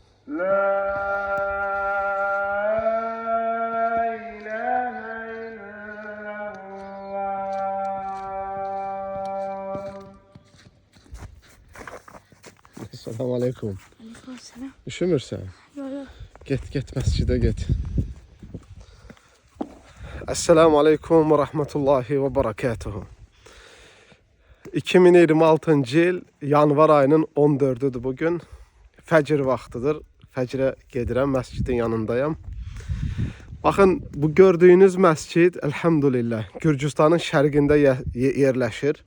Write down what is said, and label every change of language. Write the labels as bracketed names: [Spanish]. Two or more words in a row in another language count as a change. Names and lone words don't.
[Arabic] السلام عليكم. [Azerbaijani] Aleykümselam. Üşümürsən? Yok. Get məscidə get. [Arabic] السلام عليكم ورحمة الله وبركاته. [Azerbaijani] 2026-cı il yanvar ayının 14-üdür bugün. Fəcr vaxtıdır. Fəcrə gedirəm, məscidin yanındayım. Baxın, bu gördüyünüz məscid, elhamdülillah, Gürcüstanın şərqində yerləşir.